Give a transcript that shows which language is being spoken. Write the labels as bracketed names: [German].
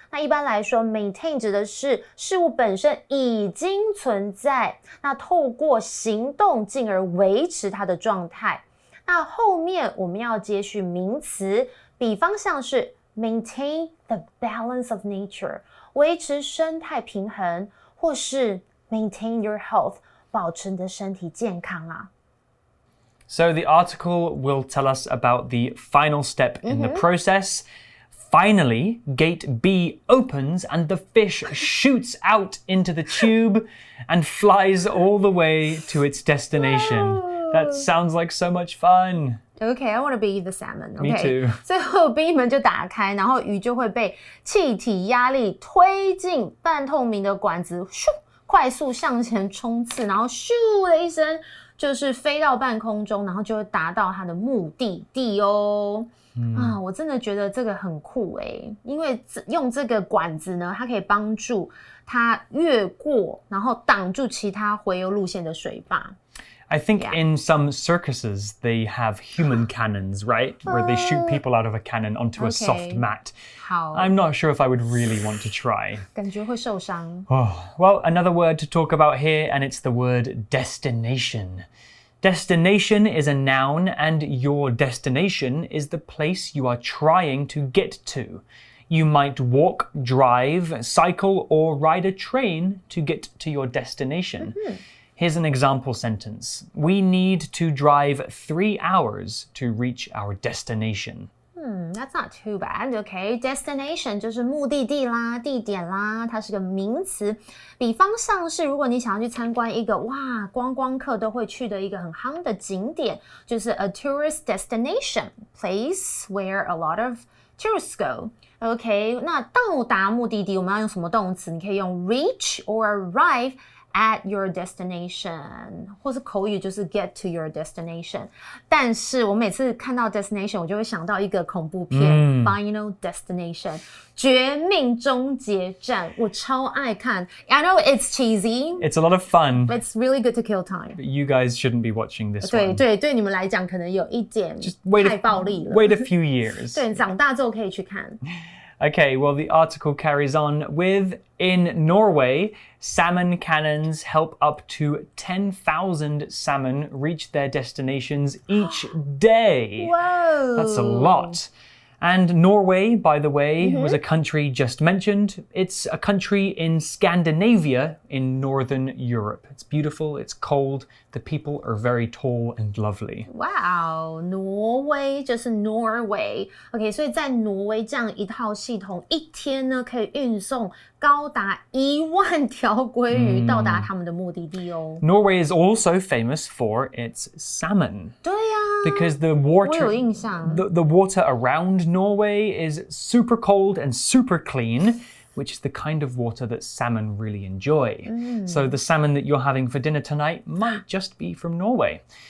[Chinese] 那一般来说 maintain 指的是事物本身已经存在，那透过行动进而维持它的状态。那后面我们要接续名词，比方像是 [English] maintain the balance of nature [Chinese] 维持生态平衡，或是 [English] maintain your health [Chinese] 保持你的身体健康啊。 [English] So the article will tell us about the final step in the process. Finally, gate B opens and the fish shoots out into the tube and flies all the way to its destination.That sounds like so much fun. Okay, I want to be the salmon. Me too. [Chinese] 最后冰门就打开，然后鱼就会被气体压力推进半透明的管子，咻，快速向前冲刺，然后咻的一声，就是飞到半空中，然后就会达到它的目的地哦。我真的觉得这个很酷因为用这个管子呢，它可以帮助它越过，然后挡住其他洄游路线的水坝。 [English] I think in some circuses they have human cannons, right? Where they shoot people out of a cannon onto a soft mat. [Chinese] 好 [English] I'm not sure if I would really want to try. [Chinese] 感觉会受伤。 [English] Well, another word to talk about here, and it's the word destination. Destination is a noun, and your destination is the place you are trying to get to. You might walk, drive, cycle, or ride a train to get to your destination.Here's an example sentence. We need to drive 3 hours to reach our destination. That's not too bad, okay? [Chinese] Destination 就是目的地啦、地点啦，它是个名词。比方像是如果你想要去参观一个观光客都会去的一个很夯的景点，就是 [English] a tourist destination, place where a lot of tourists go. [Chinese] Okay, 那到达目的地我们要用什么动词？你可以用 [English] reach or arrive.At your destination [Chinese] 或是口语就是 [English] get to your destination [Chinese] 但是我每次看到 destination 我就会想到一个恐怖片Final Destination 绝命终结站我超爱看 [English] I know it's cheesy It's a lot of fun But it's really good to kill time But you guys shouldn't be watching this one [Chinese] 对你们来讲可能有一点太暴力了 [English] Wait a few years [Chinese] 对长大之后可以去看 [English] Okay, well, the article carries on with, in Norway, salmon cannons help up to 10,000 salmon reach their destinations each day. Whoa! That's a lot. And Norway, by the way, was a country just mentioned. It's a country in Scandinavia in Northern Europe. It's beautiful, it's cold, The people are very tall and lovely. [Chinese] 哇，挪威就是 Norway。 OK， 所以在挪威这样一套系统，一天呢可以运送高达10000条鲑鱼到达他们的目的地哦。 [English] Norway is also famous for its salmon. [Chinese] 对呀 [English] ，because the water, [Chinese] 我有印象。 [English] the water around Norway is super cold and super clean, which is the kind of water that salmon really enjoy. So the salmon that you're having for dinner tonight might just be from Norway.